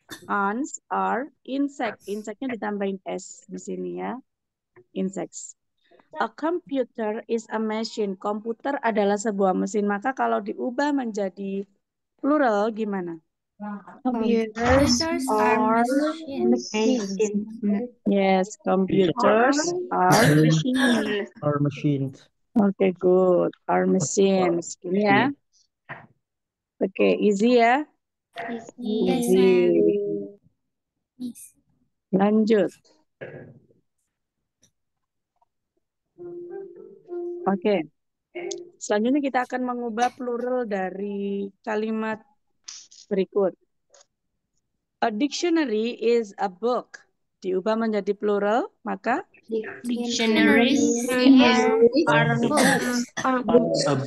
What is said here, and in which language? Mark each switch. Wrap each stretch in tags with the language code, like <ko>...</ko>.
<en>Ants are insect.</en> <id>Insect-nya ditambahin s di sini ya.</id> <en>Insects. A computer is a machine.</en> <id>Komputer adalah sebuah mesin. Maka kalau diubah menjadi plural gimana?</id> <en>Computers are machines. Yes, computers are machines. Are machines. Oke, good. Are machines.</en> <id>Gini ya.</id> <en>Oke, easy ya. Yes, Easy. Miss.</en> <id>Lanjut. Oke. Selanjutnya kita akan mengubah plural dari kalimat berikut.</id> <en>A dictionary is a book.</en> <id>Diubah menjadi plural, maka</id> <en>Dictionaries are books.</en>